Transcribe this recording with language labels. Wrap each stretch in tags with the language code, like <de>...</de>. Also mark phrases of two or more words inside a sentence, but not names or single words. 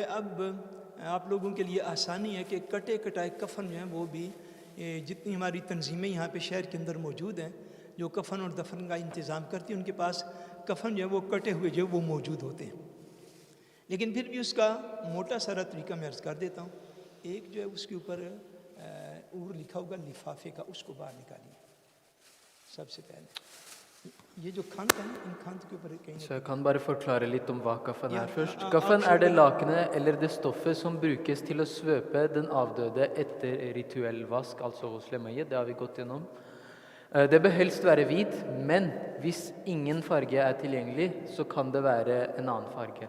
<ur>اب آپ لوگوں کے لیے آسانی ہے کہ کٹے کٹائے کفن جو ہیں وہ بھی جتنی ہماری تنظیمیں یہاں پہ شہر کے اندر موجود ہیں جو کفن اور دفن کا انتظام کرتی ہیں ان کے پاس کفن جو ہے وہ کٹے ہوئے جو ہے وہ موجود ہوتے ہیں، لیکن پھر بھی اس کا موٹا سارا طریقہ میں عرض کر دیتا ہوں۔ ایک جو ہے اس کے اوپر اور لکھا ہوگا لفافے کا، اس کو باہر نکالیے سب سے pehle. یہ جو kant ہے ان kant کے اوپر کہیں</ur> <no>Så jeg kan bare forklare litt om hva kaffen Ja, er først. ja, Kaffen er det absolutt. lakenet eller det stoffet som brukes til å svøpe den avdøde etter rituell vask, altså hos lemaiet. Det har vi gått gjennom. Det bør helst være hvit, men hvis ingen farge er tilgjengelig, så kan det være en annen farge.</no>